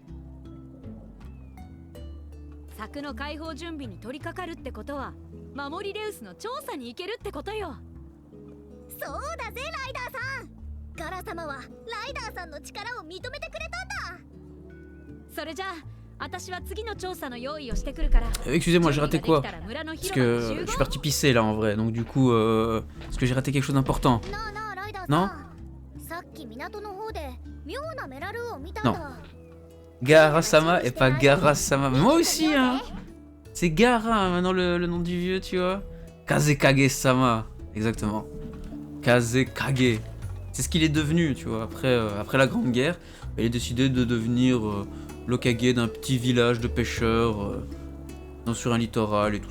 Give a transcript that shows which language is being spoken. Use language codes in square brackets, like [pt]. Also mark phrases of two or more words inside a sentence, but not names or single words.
[ja] 柵の解放準備に取り掛かるってことは、守りレウスの調査に行けるってことよ。そうだぜライダーさん。ガラ様はライダーさんの力を認めてくれたんだ。それじゃあ私は次の調査の用意をしてくるから。 [fr] Excusez-moi, j'ai raté quoi? Parce que je suis parti pisser là en vrai, donc du coup, est-ce que j'ai raté quelque chose d'important? [ja] なあなあライダー [fr] Non? [ja] さん。さっき港の方で妙なメラルを見たんだ。 [fr] Gara-sama et pas Gara-sama. Mais moi aussi, hein. C'est Gara hein, maintenant le nom du vieux, tu vois. Kazekage-sama. Exactement. Kazekage. C'est ce qu'il est devenu, tu vois. Après la Grande Guerre, il a décidé de devenir l'Okage d'un petit village de pêcheurs sur un littoral et tout.